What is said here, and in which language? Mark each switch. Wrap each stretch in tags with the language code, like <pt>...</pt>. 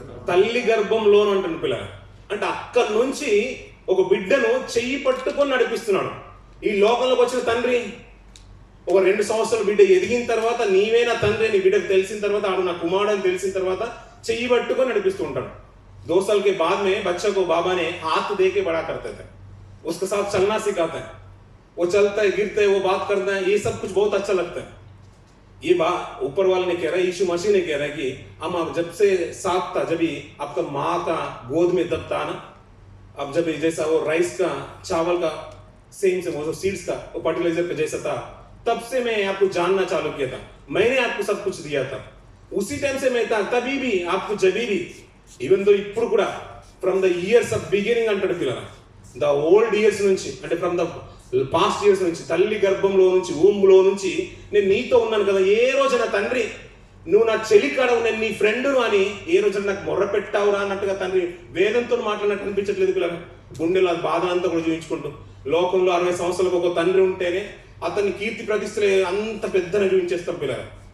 <te>తల్లి గర్భంలోను అంటాడు పిల్ల। అంటే అక్కడి నుంచి ఒక బిడ్డను చెయ్యి పట్టుకొని నడిపిస్తున్నాడు। ఈ లోకంలోకి వచ్చిన తండ్రి ఒక 2 సంవత్సరాల బిడ్డ ఎదిగిన తర్వాత నీవే నా తండ్రి నీ బిడ్డకు తెలిసిన తర్వాత, ఆడు నా కుమారుడు అని తెలిసిన తర్వాత చెయ్యి పట్టుకొని నడిపిస్తూ ఉంటాడు।</te> <hi>2 साल के बाद में बच्चा को बाबा ने हाथ दे के बड़ा करते थे, उसके साथ चलना सिखाता है, वो चलता है, गिरता है, वो बात करता है, ये सब कुछ बहुत अच्छा लगता है। ये बात ऊपर वाले ने कह रहा है, यीशु मसीह ने कह रहा है कि हम जब से साथ था, जब ही आपका माँ का गोद में तब था ना, अब जब जैसा वो राइस का चावल का सेम से वो सीड्स का वो फर्टिलाइजर का जैसा था, तब से मैं आपको जानना चालू किया था, मैंने आपको सब कुछ दिया था, उसी टाइम से मैं था, तभी भी आपको जभी भी</hi> <te>ఈవెన్ దో ఇప్పుడు కూడా from the years of beginning అంటాడు పిల్లల, ద ఓల్డ్ ఇయర్స్ నుంచి అంటే ఫ్రమ్ ద పాస్ట్ ఇయర్స్ నుంచి, తల్లి గర్భంలో నుంచి, ఊంలో నుంచి నేను నీతో ఉన్నాను కదా। ఏ రోజు నా తండ్రి నువ్వు నా చెలికాడవు, నేను నీ ఫ్రెండును అని ఏ రోజు నాకు మొర్ర పెట్టావురా అన్నట్టుగా తండ్రి వేదంతో మాట్లాడినట్టు అనిపించట్లేదు పిల్లలు? గుండెలో అది బాధ అంతా కూడా చూపించుకుంటూ, లోకంలో 60 సంవత్సరాలకు ఒక తండ్రి ఉంటేనే అతన్ని కీర్తి ప్రతిష్టలే అంత పెద్దగా చూపించేస్తాం పిల్లలు।</te>